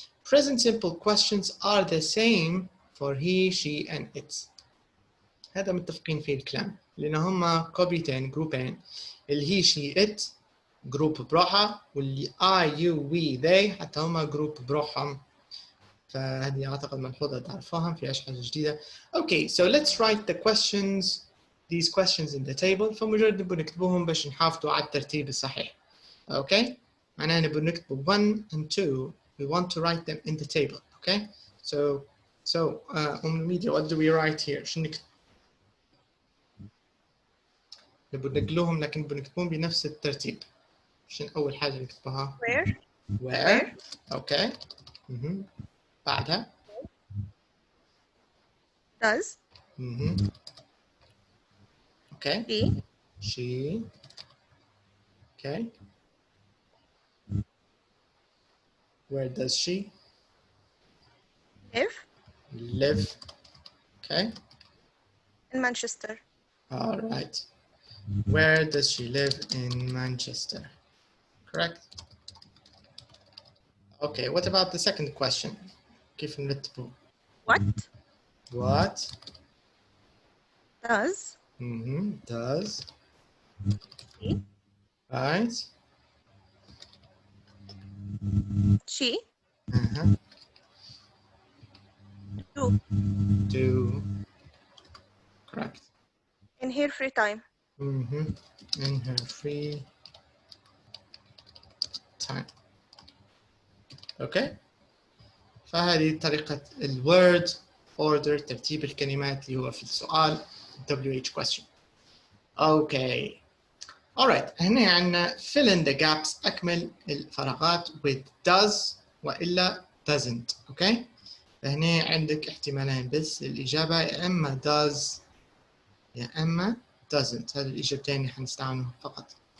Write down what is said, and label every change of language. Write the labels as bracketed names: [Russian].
[English] Present simple questions are the same for he, she and it. [Arabic] هذا متفقين فيه الكلام، لأن هما كوبيتين جروبين، اللي he, she, it جروب بروحها، واللي I, you, we, they حتى هما جروب بروحهم. فهذه أعتقد ملحوظة تعرفوها، ما فيهاش حاجة جديدة. [English] Okay, so let's write the questions, these questions in the table. [Arabic] فمجرد نبغى نكتبوهم باش نحافظوا على الترتيب الصحيح. [English] Okay. [Arabic] معناها نبغى نكتب 1 and 2. [English] We want to write them in the table. Okay. So media, what do we write here? [Arabic] شو نكتب؟ نبغى نقلوهم لكن نبغى نكتبهم بنفس الترتيب. شنو أول حاجة نكتبها؟ Where. Okay. بعدها. [English] Does. Okay. She. Okay. Where does she live? Okay. In Manchester. All right. Where does she live in Manchester? Correct. Okay. What about the second question? كيف نرتبه؟ What does does she, right she do correct in her free time? In her free time. Okay. [Arabic] فهذه طريقة الword order، ترتيب الكلمات اللي هو في السؤال WH question. [English] Okay. Alright. [Arabic] هنا عندنا [English] fill in the gaps، [Arabic] أكمل الفراغات with does وإلا doesn't. [English] Okay. [Arabic] فهنا عندك احتمالين بس الإجابة، يا إما does يا إما doesn't. هذه الإجابتين اللي حنستعملهم فقط.